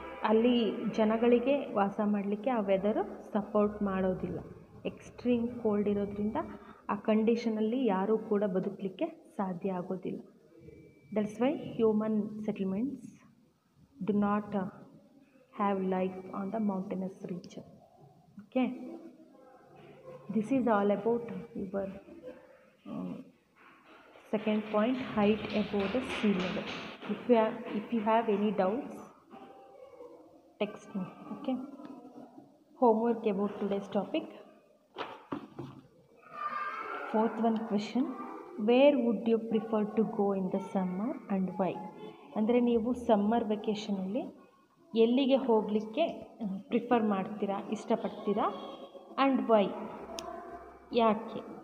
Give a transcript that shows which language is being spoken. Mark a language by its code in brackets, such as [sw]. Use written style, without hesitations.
[kn] ಅಲ್ಲಿ ಜನಗಳಿಗೆ ವಾಸ ಮಾಡಲಿಕ್ಕೆ ಆ ವೆದರು ಸಪೋರ್ಟ್ ಮಾಡೋದಿಲ್ಲ. ಎಕ್ಸ್ಟ್ರೀಮ್ ಕೋಲ್ಡ್ ಇರೋದ್ರಿಂದ ಆ ಕಂಡೀಷನಲ್ಲಿ ಯಾರೂ ಕೂಡ ಬದುಕಲಿಕ್ಕೆ ಸಾಧ್ಯ ಆಗೋದಿಲ್ಲ. [en] That's why human settlements do not have life on the mountainous region. Okay, this is all about your second point, height above the sea level. If you have any doubts, text me. Okay, homework about today's topic. Fourth one question, where would you prefer to go in the summer and why? [kn] ಅಂದರೆ ನೀವು summer ವೆಕೇಷನಲ್ಲಿ ಎಲ್ಲಿಗೆ ಹೋಗಲಿಕ್ಕೆ prefer ಮಾಡ್ತೀರಾ, ಇಷ್ಟಪಡ್ತೀರಾ, [en] and why, [kn] ಯಾಕೆ?